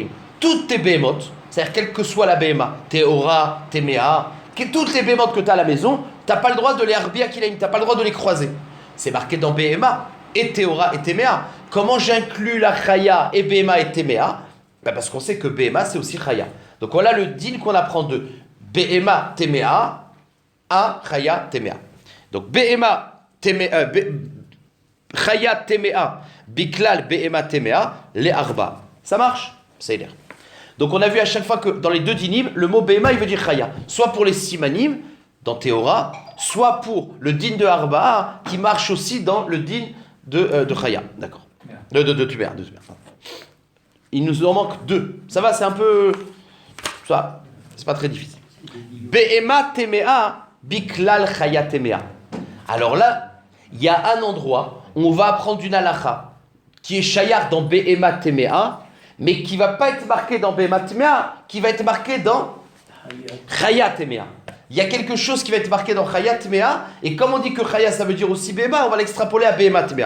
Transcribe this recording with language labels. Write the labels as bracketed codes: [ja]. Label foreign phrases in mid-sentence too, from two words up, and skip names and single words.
[fr] Toutes tes behemoth, c'est-à-dire quelle que soit la [he] בהמה, טהורה, טמאה, [fr] toutes les behemoth que tu as à la maison, tu n'as pas le droit de les [he] הרביע כלאים, [fr] tu n'as pas le droit de les croiser. C'est marqué dans behema et teora et temea. Comment j'inclus la chaya et behema et temea? Parce qu'on sait que behema c'est aussi chaya. Donc voilà le din qu'on apprend de [he] בהמה טמאה [fr] à [he] חיה טמאה. Donc בהמה טמאה, חיה טמאה, בכלל בהמה טמאה, [fr] les arba. Ça marche? Ça a l'air. Donc on a vu à chaque fois que dans les deux dinim, le mot behema il veut dire chaya. Soit pour les simanim, dans Théora, soit pour le din de arba qui marche aussi dans le din de chaya. D'accord. De Tuber. Il nous en manque 2. Ça va, c'est un peu... Ça, c'est pas très difficile. [he] בהמה טמאה, בכלל חיה טמאה. [fr] Alors là, il y a un endroit où on va apprendre une halacha qui est shayar dans [he] בהמה טמאה, [fr] mais qui va pas être marqué dans [he] בהמה טמאה, [fr] qui va être marqué dans [he] חיה טמאה. [fr] Il y a quelque chose qui va être marqué dans [he] חיה טמאה, [fr] et comme on dit que chaya ça veut dire aussi behema, on va l'extrapoler à [he] בהמה טמאה.